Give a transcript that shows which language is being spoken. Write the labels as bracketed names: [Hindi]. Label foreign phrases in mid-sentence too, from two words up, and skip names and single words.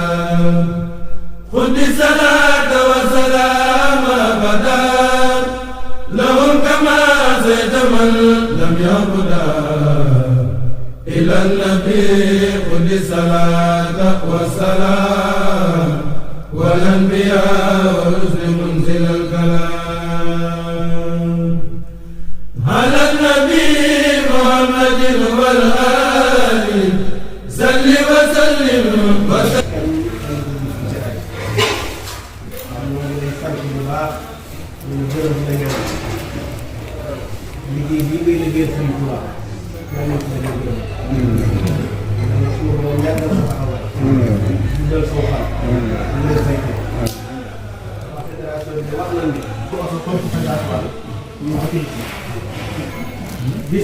[Arabic] خذ الصلاة والسلام أبدا لهم كما زيد من لم يعبدا إلى النبي خذ الصلاة والسلام والأنبياء والرسل منزل الكلام على النبي محمد والآل صل وسلم [Wolof] liggéey bii ngay liggéey Sëriñ Tuubaa yàlla na ko liggéey yàlla suñu borom yàggal sa taxawaay dundal sa waxal dundal say xel waa fédération bi wax nañ ne ku oto tontu fédération ñu ko tëj bis